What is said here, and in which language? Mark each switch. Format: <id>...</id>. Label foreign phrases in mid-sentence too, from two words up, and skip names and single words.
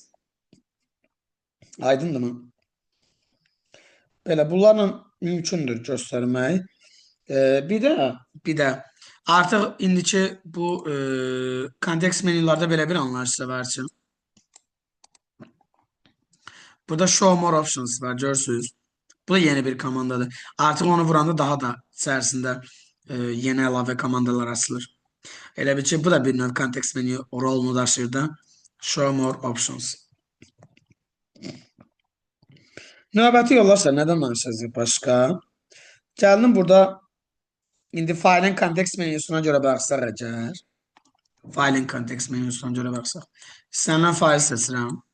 <az>Aydındırmı? Belə bunlarla mümkündür göstərmək. Bir də artıq indiki bu kontekst menyularda belə bir anlayış da var ki, burada</az> <en>show more options</en> <az>var, görürsünüz. Bu da yeni bir komandadır. Artıq onu vuranda daha da içərisində yeni əlavə komandalar açılır. Elə bir ki, bu da bir növ kontekst menyu rolunu daşıyır da.</az> <en>Show more options.</en> <az>Növbəti yollarsa nədən danışacağıq başqa? Gəlin burada indi failin kontekst menyusuna görə baxsaq əgər. Failin kontekst menyusuna görə baxsaq. İstənilən fail seçirəm.</az>